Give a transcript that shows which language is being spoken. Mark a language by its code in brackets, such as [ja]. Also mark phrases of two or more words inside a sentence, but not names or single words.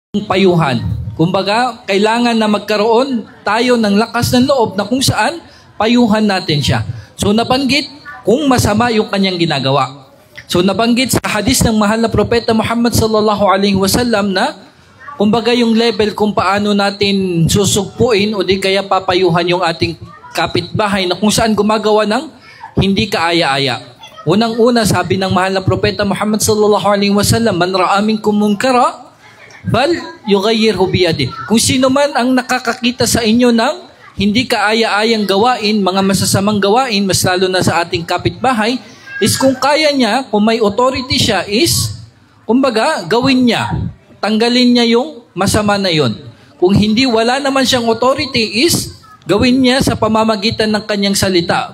[tl] payuhan. Kumbaga, kailangan na magkaroon tayo ng lakas ng loob na kung saan payuhan natin siya. So nabanggit kung masama yung kanyang ginagawa. So nabanggit sa hadis ng mahal na propeta Muhammad [ar] صلى الله عليه وسلم [tl] na kumbaga yung level kung paano natin susugpuin o di kaya papayuhan yung ating kapitbahay na kung saan gumagawa ng hindi kaaya-aya. Unang-una sabi ng mahal na propeta Muhammad [ar] صلى الله عليه وسلم, من رأى منكم منكرا فليغيره بيده. [tl] Kung sino man ang nakakakita sa inyo ng hindi kaaya-ayang gawain, mga masasamang gawain, mas lalo na sa ating kapitbahay, is kung kaya niya, kung may authority siya, is kumbaga gawin niya. Tanggalin niya yung masama na yon. Kung hindi, wala naman siyang authority, is gawin niya sa pamamagitan ng kanyang salita.